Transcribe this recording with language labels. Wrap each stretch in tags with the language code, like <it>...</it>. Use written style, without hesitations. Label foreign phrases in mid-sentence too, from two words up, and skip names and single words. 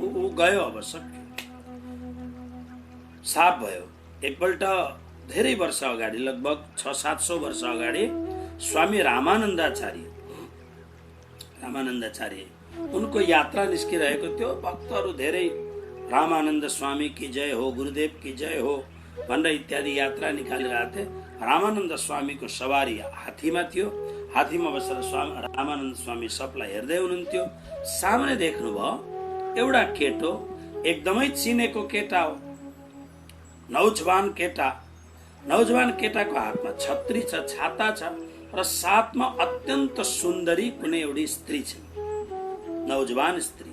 <ne>ऊ गयो, अब सक्यो, साफ भयो। एकपल्ट धेरै वर्ष अगाडि, लगभग 600-700 वर्ष अगाडि स्वामी रामानन्दाचार्य उनको यात्रा निस्किरहेको थियो। भक्तहरू धेरै</ne> <hi>रामानन्द स्वामी की जय हो, गुरुदेव की जय हो</hi> <ne>भनेर इत्यादि यात्रा निकालिरहेको थिए। रामानन्द स्वामीको सवारी हात्तीमा थियो। हात्तीमा बसेर रामानन्द स्वामी सबलाई हेर्दै हुनुहुन्थ्यो। सामने देख्नुभयो एउटा केटो एकदमै चिनेको केटा हो, नौजवान केटाको हातमा छत्री छ, छाता छ र साथमा अत्यन्त सुन्दरी कुनै एउटी स्त्री छ, नौजवान स्त्री।</ne>